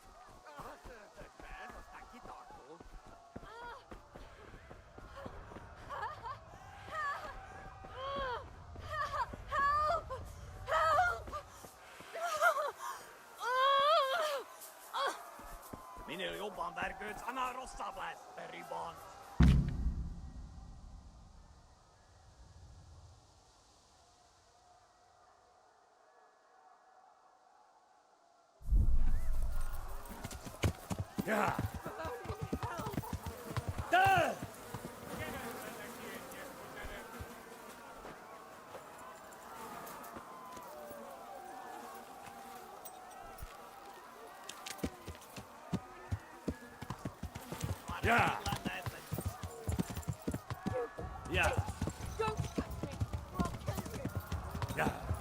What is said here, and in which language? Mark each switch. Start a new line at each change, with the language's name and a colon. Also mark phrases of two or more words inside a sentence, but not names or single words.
English: Help! Help!
Hungarian: Minél jobban vergődsz, annál rosszabb lesz, Perryban. Ja! Te! Ja! Ja!
English: Don't touch me, or I'll kill you! Ja!